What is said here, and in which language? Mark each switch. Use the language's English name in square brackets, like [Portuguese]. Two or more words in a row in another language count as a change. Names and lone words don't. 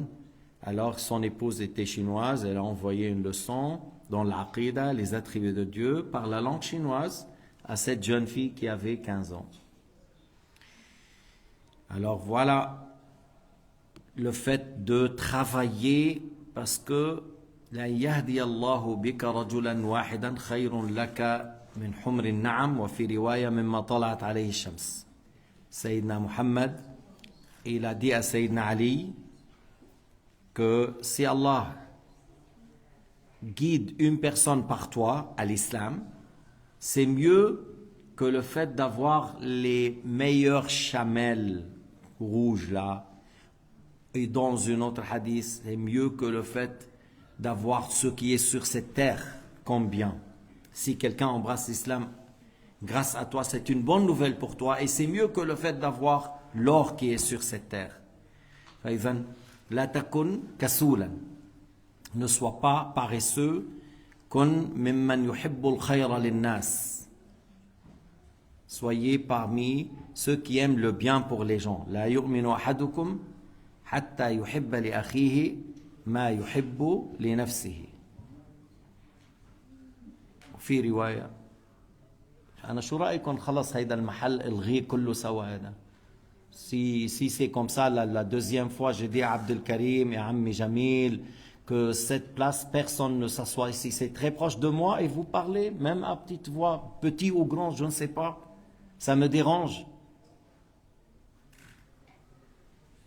[French] Alors son épouse était chinoise, elle a envoyé une leçon dans l'aqida, les attributs de Dieu, par la langue chinoise à cette jeune fille qui avait 15 ans. Alors voilà le fait de travailler, parce que [Arabic] لأن يهدي الله بك رجلا واحدا خير لك من حمر النعم وفي رواية مما طلعت عليه الشمس. [French] Sayyidina Muhammad, il a dit à Sayyidina Ali que si Allah guide une personne par toi à l'islam, c'est mieux que le fait d'avoir les meilleurs chamelles rouges là. Et dans une autre hadith, c'est mieux que le fait d'avoir ce qui est sur cette terre comme bien. Si quelqu'un embrasse l'islam grâce à toi, c'est une bonne nouvelle pour toi et c'est mieux que le fait d'avoir l'or qui est sur cette terre. [Arabic] لا تكن كسولا. [French] Ne sois pas paresseux. [Arabic] كن ممن يحب الخير للناس. [French] Soyez parmi ceux qui aiment le bien pour les gens. [Arabic] لا يؤمن أحدكم حتى يحب لأخيه ما يحب لنفسه. في رواية أنا شو رأيكم خلص هيدا المحل الغي كله سوا هذا. [French] Si c'est comme ça la deuxième fois, j'ai dit à Abdelkarim et à Ammi Jamil que cette place, personne ne s'assoit ici. C'est très proche de moi et vous parlez, même à petite voix, petit ou grand, je ne sais pas. Ça me dérange.